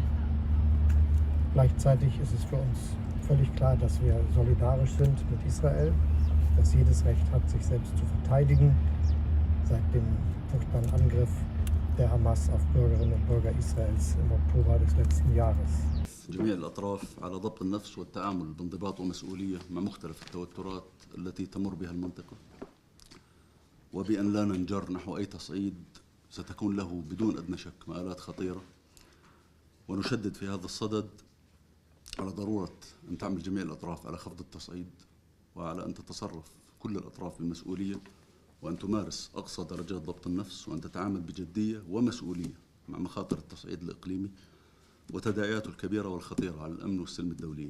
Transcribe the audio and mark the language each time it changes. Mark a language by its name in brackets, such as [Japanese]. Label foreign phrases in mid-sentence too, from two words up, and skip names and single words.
[German] Gleichzeitig ist es für uns völlig klar, dass wir solidarisch sind mit Israel, das jedes Recht hat, sich selbst zu verteidigen, seit dem furchtbaren Angriff der Hamas auf Bürgerinnen und Bürger Israels im Oktober des letzten Jahres. [Arabic] جميع الأطراف على ضبط النفس والتعامل بانضباط ومسؤولية مع مختلف التوترات التي تمر بها المنطقة، وبأن لا ننجر نحو أي تصعيد ستكون له بدون أدنى شك مآلات خطيرة. ونشدد في هذا الصدد على ضرورة أن تعمل جميع الأطراف على خفض التصعيد، وعلى أن تتصرف كل الأطراف بمسؤولية، وأن تمارس أقصى درجات ضبط النفس، وأن تتعامل بجدية ومسؤولية مع مخاطر التصعيد الإقليمي وتداعياته الكبيرة والخطيرة على الأمن والسلم الدوليين.